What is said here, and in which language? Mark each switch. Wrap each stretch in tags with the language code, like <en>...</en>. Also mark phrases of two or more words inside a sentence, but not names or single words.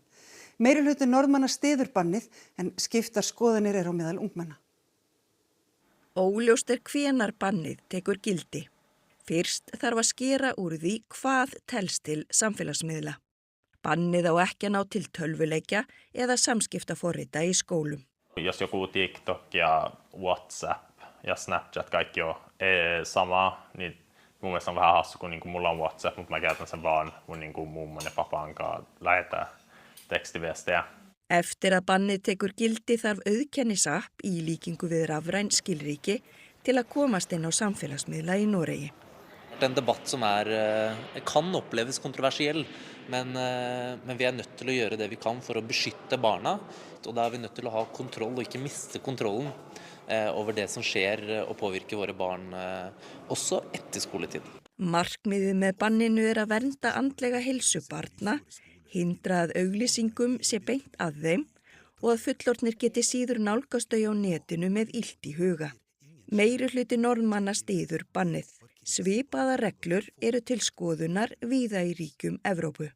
<is>Meirihluti Norðmanna styður bannið en skiptar skoðanir eru á meðal ungmenna. Óljóst hvenær bannið tekur gildi. Fyrst þarf að skera úr því hvað telst til samfélagsmiðla. Bannið á ekki að ná til tölvuleikja eða samskiptaforrita í skólum.</is> <fi>Jos joku TikTok ja WhatsApp ja Snapchat kaikki on sama, niin mun mielestä on vähän hassu, kun mulla on WhatsApp, mutta mä käytän sen vaan mun mummon ja papan kanssa lähetään tekstiviestejä.</fi> <is>Eftir að bannið tekur gildi þarf auðkennisapp í líkingu við rafræn skilríki til að komast inn á samfélagsmiðla í Noregi.</is> <no>En debatt som kan oppleves kontroversiell, men vi nødt til å gjøre det vi kan for å beskytte barna, og da vi nødt til å ha kontroll og ikke miste kontrollen over det som skjer og påvirker våre barn også etter skoletid.</no> <is>Markmiðið með banninu að vernda andlega heilsu barna, hindra að auglýsingum sé beint að þeim og að fullorðnir geti síður nálgast þau á netinu með illt í huga. Meirihluti Norðmanna styður bannið. Svipaða reglur eru til skoðunar víða í ríkjum Evrópu.</is>